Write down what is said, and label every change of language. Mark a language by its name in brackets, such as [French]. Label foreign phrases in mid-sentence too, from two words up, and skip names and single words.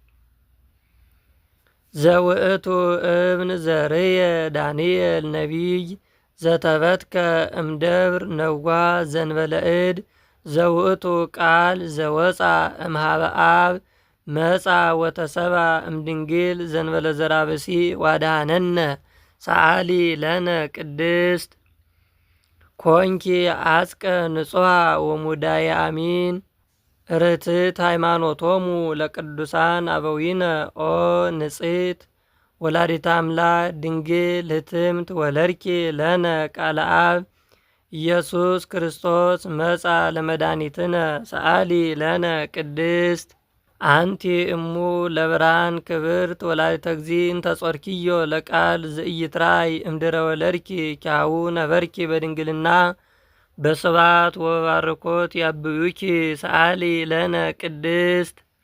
[Geez] ዘውእቱ እብን ዘርየ ዳንኤል ነቢይ ዘተበትከ እምደብር ነዋ ዘንበለ እድ ዘውእቱ ቃል ዘወፃ እምሃበ አብ መፃ ወተሰባ እምድንግል ዘንበለ ዘራብሲ ዋድሃነነ ሰአሊ ለነ ቅድስት ኮንኪ አጽቀ ንጹሐ ወሙዳየ አሚን ርትዕት ሃይማኖቶሙ ለቅዱሳን አበዊነ ኦ ንጽሕት ወላዲተ አምላክ ድንግል ህትምት ወለድኪ ለነ ቃለ አብ ኢየሱስ ክርስቶስ መጻ ለመድኃኒትነ ሰአሊ ለነ ቅድስት አንቲ እሙ ለብርሃን ክብርት ወላዲተ እግዚእ እንተ ጾርኪዮ ለቃል ዘኢይትራይ እምድረ ወለድኪ ኪያሁ ነበርኪ በድንግልና በስብሐት ወበባርኮት ያብዩኪ ሰአሊ ለነ ቅድስት